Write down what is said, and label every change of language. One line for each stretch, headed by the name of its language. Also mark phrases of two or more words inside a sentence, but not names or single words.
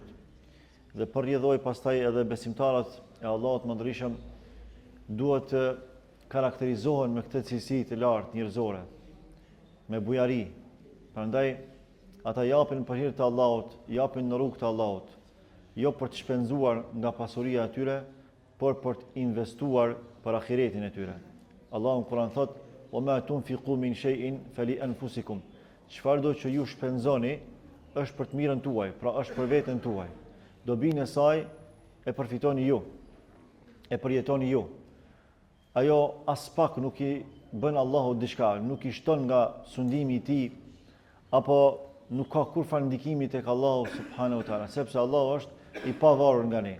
Albanian: Dhe përrjedhoi pastaj edhe besimtarët e Allahut Madhërisht duhet të karakterizohen me këtë cilësi të lartë njerëzore, me bujari. Prandaj ata japin për hir të Allahut, japin në rrugt të Allahut, jo për të shpenzuar nga pasuria e tyre, por për të investuar për ahiretin e tyre. Allahu në Kur'an thot:
Arabic: "وما تنفقوا من شيء فلأنفسكم."
Albanian: Çfarë do që ju shpenzoni është për të mirën tuaj, pra është për veten tuaj. Dobinë e saj e përfitoni ju, e përjetoni ju. Ajo as pak nuk i bën Allahu diçka, nuk i shton nga sundimi i tij, apo nuk ka kurfar ndikimi tek Allahu
Arabic: سبحانه وتعالى,
Albanian: sepse Allahu është i pavarur nga ne.